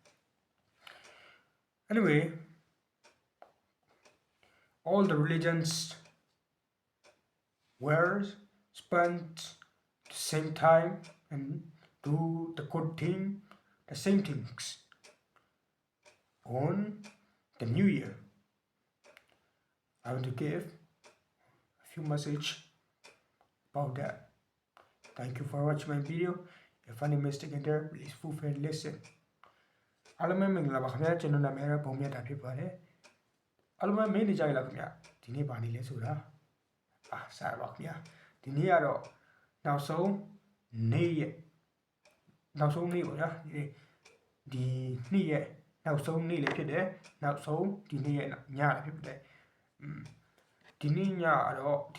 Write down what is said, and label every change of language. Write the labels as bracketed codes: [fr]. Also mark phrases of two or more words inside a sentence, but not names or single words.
[en] Anyway, all the religions were spent the same time and do the good thing, the same things on the New Year. I want to give a few messages about that. Thank you for watching my video. If any mistake in there, please feel free to listen. [my] အားလုံးပဲမင်္ဂလာပါခင်ဗျာကျွန်တော်နာမည်ကဘုံမြတ်တာဖြစ်ပါတယ်အားလုံးပဲမင်းနေကြရလားခင်ဗျာဒီနေ့ပါနေလဲဆိုတာစားပါခင်ဗျာဒီနေ့ကတော့နောက်ဆုံးနေ့ ပေါ့ဗျာဒီနေ့ရဲ့နောက်ဆုံးနေ့လည်းဖြစ်တယ်နောက်ဆုံးဒီနေ့ရဲ့ညလည်းဖြစ်တယ်ဒီနေ့ညကတော့ဒီ